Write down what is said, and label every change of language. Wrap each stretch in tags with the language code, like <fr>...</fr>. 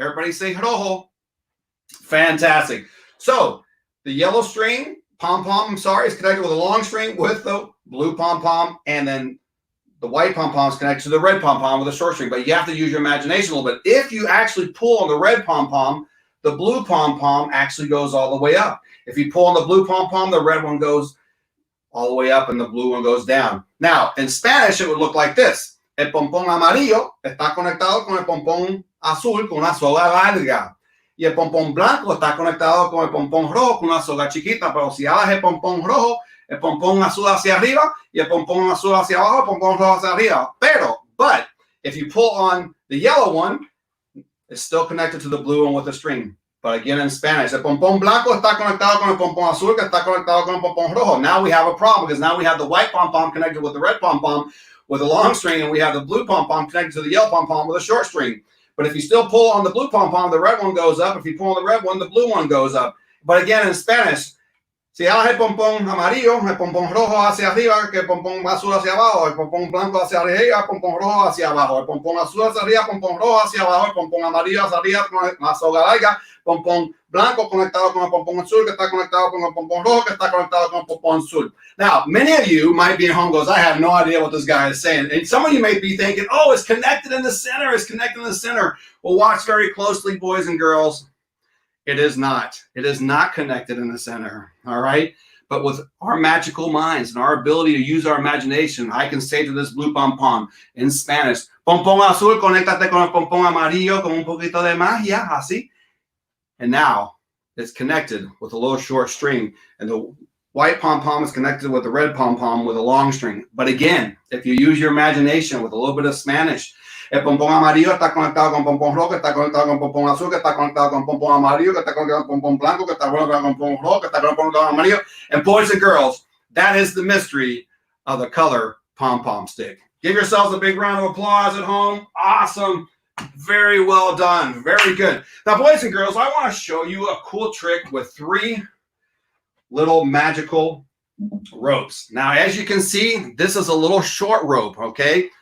<en>Everybody say rojo. Fantastic. So the yellow string, pom-pom, is connected with a long string with the blue pom-pom, and then the white pom-pom is connected to the red pom-pom with a short string. But you have to use your imagination a little bit. If you actually pull on the red pom-pom, the blue pom-pom actually goes all the way up. If you pull on the blue pom-pom, the red one goes all the way up and the blue one goes down. Now, in Spanish, it would look like this.</en> <es>El pompón amarillo está conectado con el pompón azul con una soga larga. Y el pompón blanco está conectado con el pompón rojo con una soga chiquita. Pero si jalas el pompón rojo, el pompón azul hacia arriba y el pompón azul hacia abajo, el pompón rojo hacia arriba.</es> <en>But if you pull on the yellow one, it's still connected to the blue one with a string. But again, in Spanish,</en> <es>el pompón blanco está conectado con el pompón azul que está conectado con el pompón rojo.</es> <en>Now we have a problem because now we have the white pom-pom connected with the red pom-pom with a long string, and we have the blue pom-pom connected to the yellow pom-pom with a short string. But if you still pull on the blue pom-pom, the red one goes up. If you pull on the red one, the blue one goes up. But again, in Spanish,</en> <es>si jalas el pompón amarillo, el pompón rojo hacia arriba, que el pompón azul hacia abajo, el pompón blanco hacia arriba, el pompón rojo hacia abajo, el pompón azul hacia arriba, el pompón rojo hacia abajo, el pompón amarillo hacia arriba con la soga larga, pompón blanco conectado con el pompón azul que está conectado con el pompón rojo que está conectado con el pompón azul.</es> <en>Now, many of you might be at home goes, I have no idea what this guy is saying. And some of you may be thinking, oh, it's connected in the center. It's connected in the center. Well, watch very closely, boys and girls. It is not. It is not connected in the center, all right? But with our magical minds and our ability to use our imagination, I can say to this blue pom-pom in Spanish,</en> <es>pompón azul, conéctate con el pompón amarillo con un poquito de magia, así.</es> <en>And now it's connected with a little short string. And the white pom-pom is connected with the red pom-pom with a long string. But again, if you use your imagination with a little bit of Spanish,</en> <es>el pompón amarillo está conectado con pompón rojo, que está conectado con pompón azul, que está conectado con pompón amarillo, que está conectado con pompón blanco, que está conectado con pompón rojo, que está conectado con amarillo.</es> <en>And boys and girls, that is the mystery of the color pom-pom stick. Give yourselves a big round of applause at home. Awesome. Very well done. Very good. Now, boys and girls, I want to show you a cool trick with 3 little magical ropes. Now, as you can see, this is a little short rope, okay?</en>